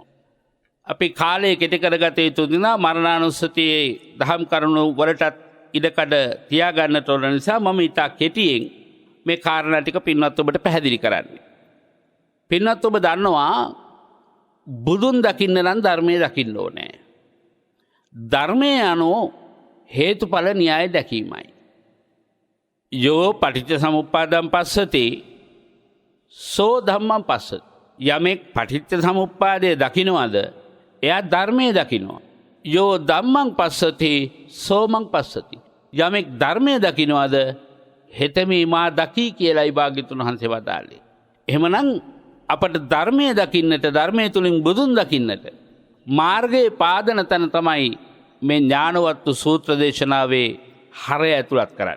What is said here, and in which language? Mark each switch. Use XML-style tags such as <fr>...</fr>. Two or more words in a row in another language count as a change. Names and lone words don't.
<si>අපි කාලය කෙටි කරගත යුතු දිනා මරණානුස්සතියේ දහම් කරුණු වලටත් ඉඩකඩ තියාගන්නට ඕන නිසා මම ඉතා කෙටියෙන් මේ කාරණා ටික පින්වත් ඔබට පැහැදිලි කරන්නේ. පින්වත් ඔබ දන්නවා බුදුන් දකින්න නම් ධර්මයේ දකින්න ඕනේ. ධර්මයේ අනුව හේතුඵල න්‍යාය දැකීමයි.</si> <pi>යෝ පටිච්ච සමුප්පාදං පස්සති සෝ ධම්මං පස්සති.</pi> <si>යමෙක් පටිච්ච සමුප්පාදය දකින්නවද එයා ධර්මයේ දකින්නවා.</si> <pi>යෝ ධම්මං පස්සති සෝමං පස්සති.</pi> <si>යමෙක් ධර්මයේ දකින්නවද හෙතෙමි මා දකි කියලායි භාග්‍යතුන් වහන්සේ වදාළේ. එහෙමනම් අපට ධර්මයේ දකින්නට ධර්මයේ තුලින් බුදුන් දකින්නට මාර්ගයේ පාදන තැන තමයි මේ ඥානවත්තු සූත්‍ර දේශනාවේ හරය ඇතුළත් කරන්නේ.</si>